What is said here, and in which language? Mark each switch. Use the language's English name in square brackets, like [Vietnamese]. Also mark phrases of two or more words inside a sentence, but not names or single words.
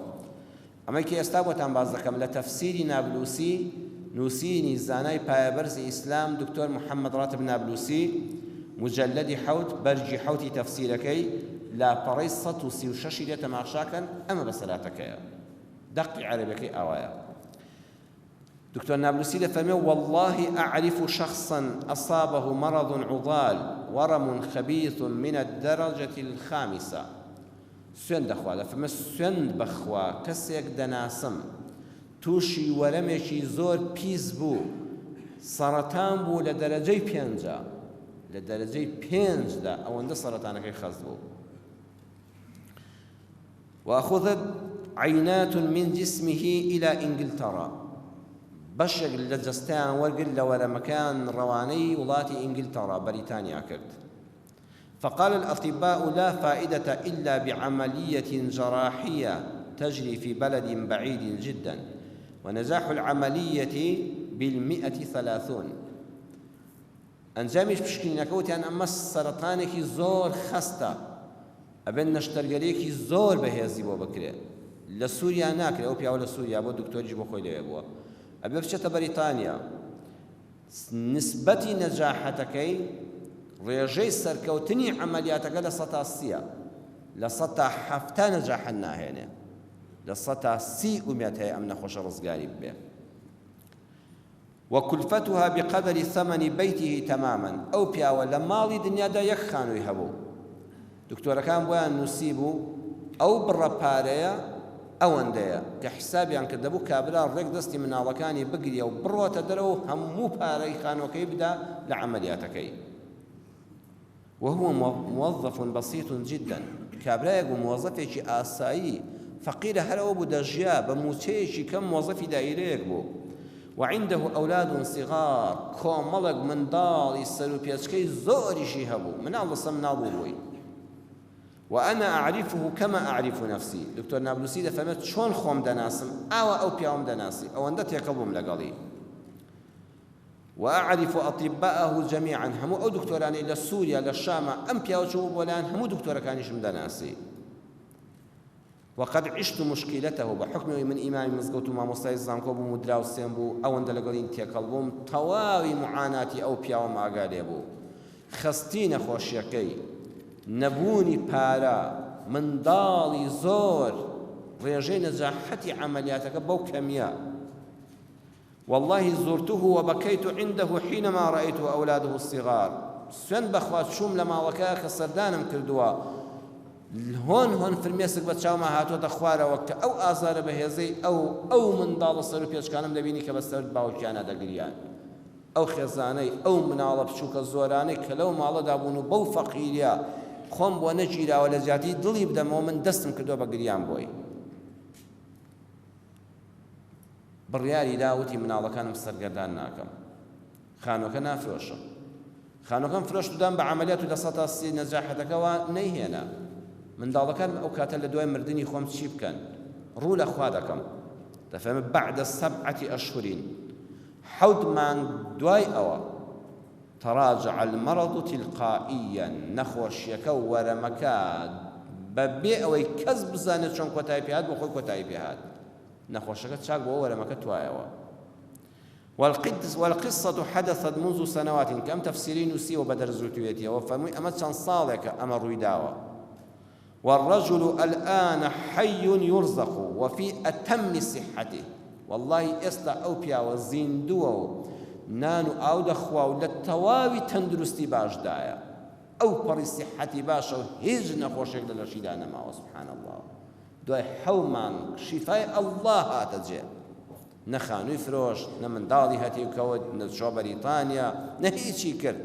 [Central Kurdish] ئەمەی کە ئێستا بۆتان باز دەکەم لە تەفسیری نابلوسی نووسینی زانای پایەبەرزی ئیسلام دکتۆر محەممەد ڕاتب نابلوسی مجلدی حوت بەرجی حوتی تەفسیرەکەی لاپەڕەی 136 لێ تەماشاکەن. ئەمە بەسەرهاتەکەیە دەقی عەرەبیەکەی ئاوایە. دكتور نابلسي لفرمي [Arabic] والله أعرف شخصا أصابه مرض عضال ورم خبيث من الدرجة الخامسة [Central Kurdish] سوێن دەخوا دەفەرمێ سوێن بەخوا کەسێک دەناسم تووشی وەرەمێکی زۆر پیس بوو سەرەتان بوو لە دەرەجەی پێنجە لە دەرەجەی پێنجدا ئەوەندە سەرەتانەکەی خەست بوو. [Arabic] وأخذت عينات من جسمه إلى إنجلترا [Central Kurdish] بەشێک لە جەستەیان وەرگرت لە وەرەمەکان ڕەوانەی وڵاتی ئینگلتەرا بەریتانیا کرد. [Arabic] فقال الأطباء لا فائدة إلا بعملية جراحية تجري في بلد بعيد جدا ونجاح العملية ب130. [Central Kurdish] ئەنجامیش پشکنینەکەوتیان ئەمە سەرەتانێکی زۆر خەستە ئەبێن نەشتەرگەرێکی زۆر بەهێزی بۆ بکرێت. لە سووریا ناکرێت. ئەو پیاوە لە سووریا بۆ دکتۆریش بۆ خۆی لەوێ بووە ئەبێ بچێتە بەریتانیا. نسبەتی نەجاحەتەکەی ڕێژەی سەرکەوتنی عەمەلیاتەکە لە 130 لە 170 نەجاحەت ناهێنێ لە 130 ئومێد هەیە ئەم نەخۆشە ڕزگاری ببێ. [Arabic] وكلفتها بقدر ثمن بيته تماما. [Central Kurdish] ئەو پیاوە لە ماڵی دنیادا یەک خانووی هەبوو. دکتۆرەکان بۆیان نووسی بوو ئەو بڕە پارەیە ئەوەندەیە کە حسابیان کردەبوو کابرا ڕێک دەستی مناڵەکانی بگریە و بڕۆتە دەرەوە هەموو پارەی خانووەکەی بدا لە عەمەلیاتەکەی. [Arabic] وهو موظف بسيط جدا. [Central Kurdish] کابرایەک بوو مۆزەفێکی ئاسایی فەقیرە هەرەوە بوو دەژیا بە موچەیەکی کەم مۆزەفی دایرەیەک بوو. [Arabic] وعنده أولاد صغار [Central Kurdish] کۆمەڵێک منداڵی سەر و پێچکەی زۆریشی هەبوو مناڵ لەسەر مناڵ بووی. [Arabic] وأنا أعرفه كما أعرف نفسي. [Central Kurdish] دكتور نابلسي دەفەرمێت چۆن خۆم دەناسم ئاوا ئەو پیاوەم دەناسی ئەوەندە تێکەڵ بووم لەگەڵی. [Arabic] وأعرف أطباءه جميعا. [Central Kurdish] هەموو ئەو دکتۆرانی لە سووریا لە شامە ئەم پیاوە چوو بۆ لایەن هەموو دکتۆرەکانیشم دەناسی. [Arabic] وقد عشت مشكلته بحكم [Central Kurdish] من إمام مزگەوت و مامۆستای زانکۆ بووم و دراوسێن بوو ئەوەندە لەگەڵی تێکەڵ بووم تەواوی معاناتی ئەو پیاوە ئاگادێ بوو. خەستی نەخۆشیەکەی نەبوونی پارە منداڵی زۆر ڕێژەی نەجاحەتی عەمەلیاتەکە بەو کەمیە. [Arabic] والله زرته وبكيت عنده حينما رأيت أولاده الصغار. [Central Kurdish] سوێن بەخوا چووم لە ماڵەکە کە سەردانم کردووە هۆن فرمێسک بە چاومە هاتۆتە خوارەوە کە ئەو ئازارە بەهێزەی ئەو منداڵە سەر و پێچکانم دەبینی کە بەسەر باوکیانە دەگریان. ئەو خێزانەی ئەو مناڵە بچووکە زۆرانەی کە لەو ماڵەدا بوون و بەو فەقیریە خۆم بۆ نەگیراوە لە جیاتی دڵی بدەمەوە من دەستم کردووە بە گریان بۆی. بڕیاری داوتی مناڵەکانم سەرگەردان ناکەم. خانووەکە نافرۆشە. خانووەکەم فرۆشت و دام بە عەمەلیات و لە 130 نەجاحەتەکەەوە نەیهێنا. منداڵەکان ئەو کاتە لە دوای مردنی خۆم چی بکەن؟ ڕوو لە خوا دەکەم. دەفەرمێت [Arabic] بعد 7 أشهر [Central Kurdish] 7 مانگ دوای ئەوە [Arabic] تراجع المرض تلقائيا. [Central Kurdish] نەخۆشیەکە و وەرەمەکە بەبێ ئەوەی کەس بزانێت چۆن کۆتایی پێهات بۆ خۆی کۆتایی پێهات. نەخۆشەکە چاک بۆ وەرەمەکە توایەوە. [Arabic] والقصة حدثت منذ سنوات [Central Kurdish] كم تفسيري نووسی و بەدەرزوتوێتیەوە فەرمووی ئەمە چەند ساڵێکە ئەمە ڕوویداوە. [Arabic] والرجل الآن حي يرزق وفي أتم صحته. [Central Kurdish] والله ئێستا ئەو پیاوە زیندووە و نان و ئاو دەخوا و لە تەواوی تەندروستی باشدایە. ئەو پەڕی سیحەتی باشە و هیچ نەخۆشێک لە لەشیدا نەماوە. [Arabic] سبحان الله. [Central Kurdish] دوای 7 مانگ شیفای ئەڵڵا هاتە جێ. نە خانووی فرۆشت نە منداڵی هەتیوکەوت نە چۆ بەریتانیا نە هیچی کرد.